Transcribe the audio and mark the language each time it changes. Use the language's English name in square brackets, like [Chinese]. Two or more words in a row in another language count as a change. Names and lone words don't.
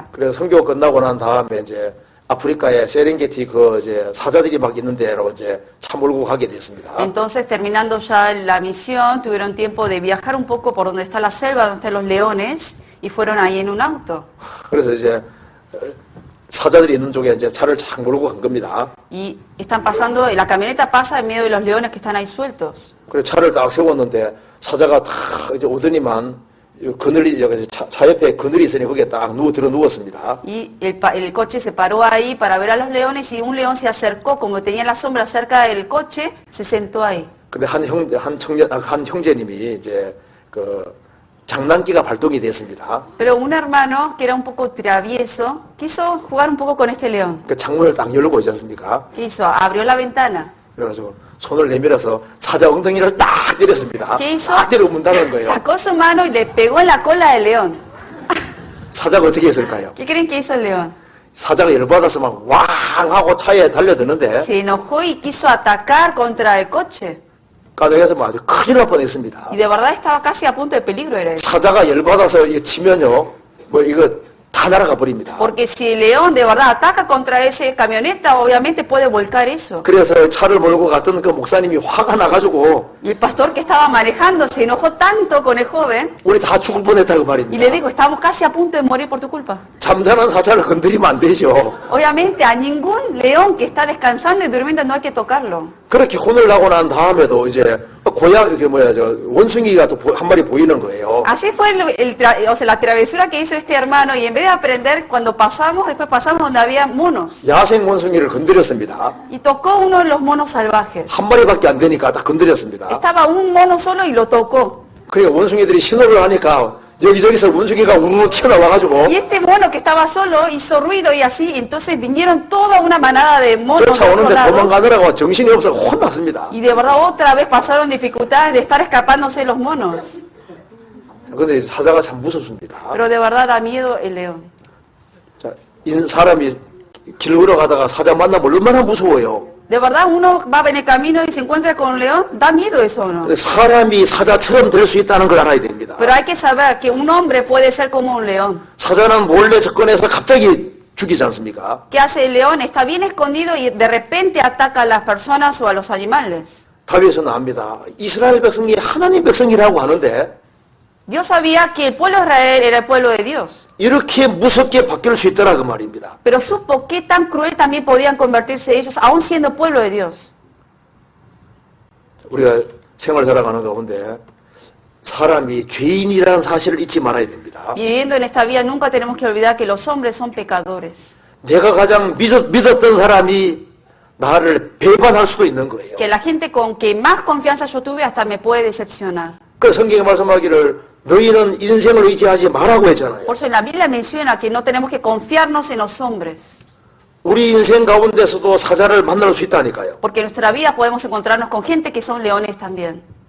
[Korean] 그래서 선교 끝나고 난 다음에 이제 아프리카에 세렝게티 사자들이 막 있는 데로 이제 차 몰고 가게 됐습니다. [Spanish] Entonces, terminando ya la misión, tuvieron tiempo de viajar un poco por donde está la selva, donde están los leones, y fueron ahí en un auto. [Korean] 그래서 이제 사자들이 있는 쪽에 이제 차를 착 몰고 간 겁니다. [Spanish] Y están pasando, la camioneta pasa en medio de los leones que están ahí sueltos. [Korean] 그래서 차를 딱 세웠는데 사자가 다 이제 오더니만 차 옆에 그늘이 있으니 거기에 딱 누웠습니다. [Spanish] Y el coche se paró ahí para ver a los leones y un león se acercó, como tenía la sombra cerca del coche, se sentó ahí. [Korean] 근데 한 형제님이 이제 장난기가 발동이 됐습니다. [Spanish] Pero un hermano que era un poco travieso quiso jugar un poco con este león. [Korean] 그 창문을 딱 열고 있지 않습니까? [Spanish] ¿Qué hizo? Abrió la ventana. [Korean] 그래가지고 손을 내밀어서 사자 엉덩이를 딱 때렸습니다. [Spanish] ¿Qué hizo? [Korean] 딱 때려 문다는 거예요. [Spanish] Sacó su mano y le pegó en la cola del león. [Korean] 사자가 어떻게 했을까요? [Spanish] ¿Qué creen que hizo el león? [Korean] 사자가 열받아서 막 왕 하고 차에 달려드는데 [Spanish] Se enojó y quiso atacar contra el coche. [Korean] 가정에서 뭐 아주 큰일 날 뻔했습니다. [Spanish] Y de verdad estaba casi a punto de peligro era eso. [Korean] 사자가 열받아서 이거 치면요, 뭐 이거 다 날아가 버립니다. [Spanish] Porque si el león de verdad ataca contra esa camioneta, obviamente puede volcar eso. [Korean] 그래서 차를 몰고 갔던 그 목사님이 화가 나가지고 [Spanish] Y el pastor que estaba manejando se enojó tanto con el joven [Korean] 우리 다 죽을 뻔했다고 [Spanish] y le [Korean] 말입니다. [Spanish] dijo, estamos casi a punto de morir por tu culpa. [Korean] 잠자는 사자를 건드리면 안 되죠. [Spanish] Obviamente a ningún león que está descansando y durmiendo no hay que tocarlo. [Korean] 그렇게 혼을 나고 난 다음에도 이제 고양 그 뭐야 저 원숭이가 또 한 마리 보이는 거예요. [Spanish] Así fue o sea, la travesura que hizo este hermano y en vez de aprender cuando pasamos, después pasamos donde había monos [Korean] 야생 원숭이를 건드렸습니다. [Spanish] y tocó uno de los monos salvajes. [Korean] 한 마리밖에 안 되니까 다 건드렸습니다. [Spanish] Estaba un mono solo y lo tocó. [Korean] 그러니까 원숭이들이 신호를 하니까 여기저기서 원숭이가 우르르 튀어나와가지고 [Spanish] Y este mono que estaba solo hizo ruido y así, entonces vinieron toda una manada de monos de otro [Korean] 쫓아오는데 [Spanish] lado. [Korean] 도망가느라고 정신이 없어 혼났습니다. [Spanish] Y de verdad otra vez pasaron dificultades de estar escapándose los monos. [Korean] 근데 사자가 참 무섭습니다. [Spanish] Pero de verdad da miedo el león. [Korean] 자, 사람이 길 걸어가다가 사자 만나면 얼마나 무서워요. [Spanish] De verdad uno va en el camino y se encuentra con un león, da miedo eso, ¿no? [Korean] 근데 사람이 사자처럼 될 수 있다는 걸 알아야 됩니다. [Spanish] Pero hay que saber que un hombre puede ser como un león. [Korean] 사자는 몰래 접근해서 갑자기 죽이지 않습니까? [Spanish] ¿Qué hace el león? Está bien escondido y de repente ataca a las personas o a los animales. [Korean] 다윗은 압니다. 이스라엘 백성이 하나님 백성이라고 하는데 [Spanish] Dios sabía que el pueblo de Israel era el pueblo de Dios, [Korean] 이렇게 무섭게 바뀔 수 있더라 그 말입니다. [Spanish] pero supo qué tan cruel también podían convertirse ellos, aún siendo pueblo de Dios. [Korean] 우리가 생활 살아가는 가운데 사람이 죄인이라는 사실을 잊지 말아야 됩니다. [Spanish] Viviendo en esta vida nunca tenemos que olvidar que los hombres son pecadores, [Korean] 내가 가장 믿었던 사람이 나를 배반할 수도 있는 거예요. [Spanish] que la gente con que más confianza yo tuve hasta me puede decepcionar. [Korean] 그 성경에 말씀하기를 너희는 인생을 의지하지 말라고 했잖아요. [Spanish] Por eso en la Biblia menciona que no tenemos que confiarnos en los hombres, [Korean] 우리 인생 가운데서도 사자를 만날 수 있다니까요. [Spanish] porque en nuestra vida podemos encontrarnos con gente que son leones también.